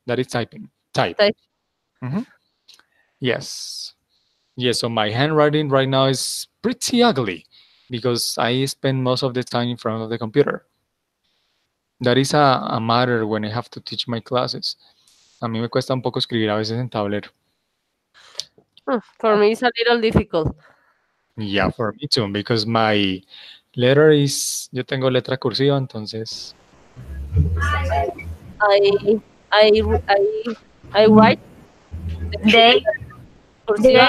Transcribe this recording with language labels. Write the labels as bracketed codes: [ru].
[en] That is typing. Type. Type. Mhm. Yes. Yes. So my handwriting right now is pretty ugly because I spend most of the time in front of the computer. That is a matter when I have to teach my classes. [es] A mí me cuesta un poco escribir a veces en tablero. [en] For me, it's a little difficult. Yeah, for me too, because my letter is, [es] yo tengo letra cursiva, entonces, [en] I I I I write the two They, letters cursiva